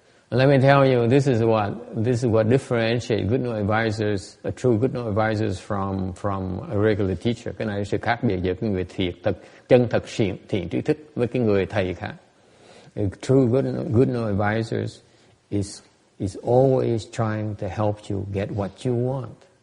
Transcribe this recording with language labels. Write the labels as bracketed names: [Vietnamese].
[English] And let me tell you, this is what differentiates good no advisors, a true good no advisors from a regular teacher. [Vietnamese] Cái này là sự khác biệt giữa cái người chân thật thiện tri thức với cái người thầy khác. [English] A true good no advisors is always trying to help you get what you want.